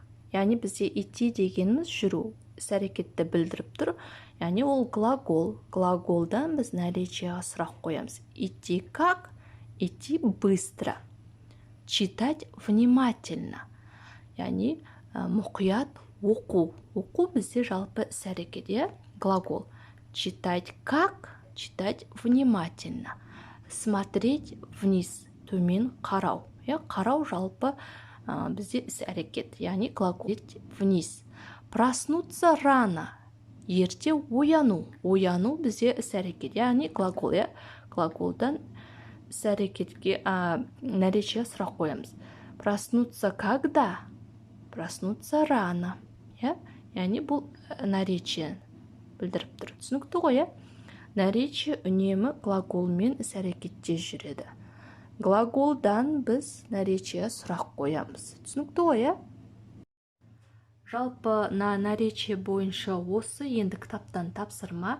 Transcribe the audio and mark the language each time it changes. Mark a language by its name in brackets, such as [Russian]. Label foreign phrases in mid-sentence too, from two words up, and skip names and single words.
[Kazakh] Яғни бізде идти дегеніміз жүру, іс-әрекетті білдіріп тұр. Яғни ол глагол. Глаголдан біз наречияға сұрақ қоямыз. [Russian] Идти как? Идти быстро. Читать внимательно. [Kazakh] Яғни мұқият оқу. Оқу бізде жалпы іс-әрекет, глагол. [Russian] Читать как? Читать внимательно. Смотреть вниз. [Kazakh] Төмен қарау. Қарау жалпы бізде іс-әрекет, яғни глагол. [Russian] Вниз. Проснуться рано. [Kazakh] Ерте ояну. Ояну бізде іс-әрекет, яғни глагол. Глаголдан іс-әрекетке наречие сұрақ қоямыз. [Russian] Проснуться когда? Проснуться рано. [Kazakh] Яғни бұл наречие білдіріп тұр. Түсінікті ғой, Наречие үнемі глаголмен іс-әрекетте жүреді. Глаголдан біз наречие сұрақ қоямыз. Түсінікті ғой, Жалпы наречие бойынша осы енді кітаптан тапсырма.